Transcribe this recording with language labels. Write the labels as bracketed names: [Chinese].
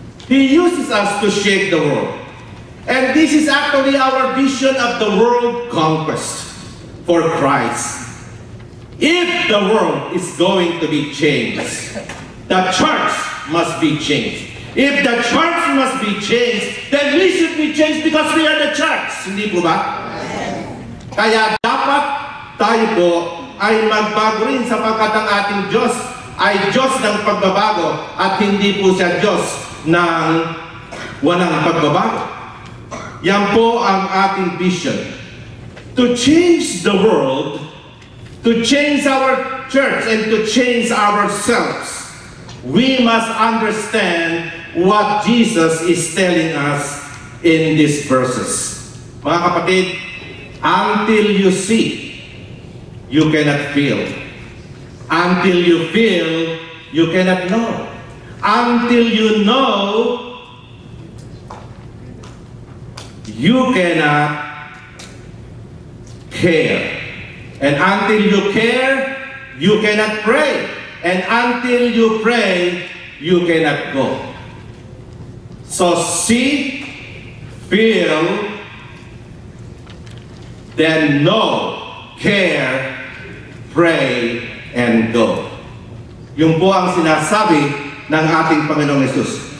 [English] He uses us to shake the world. And this is actually our vision of the world conquest for Christ. If the world is going to be changed, the church must be changed. If the church must be changed, then we should be changed because we are the church. [Filipino] Hindi po ba? Kaya dapat tayo po ay magbago rin sapagkat ang ating Diyos ay Diyos ng pagbabago at hindi po siya Diyos ng walang pagbabago. Yan po ang ating vision. [English] To change the world, to change our church, and to change ourselves, we must understand what Jesus is telling us in these verses. [Filipino] Mga kapatid, [English] until you see, you cannot feel. Until you feel, you cannot know. Until you know, you cannot care. And until you care, you cannot pray. And until you pray, you cannot go. So see, feel, then know, care, pray, and go. [Filipino] Yung po ang sinasabi ng ating Panginoong Jesus.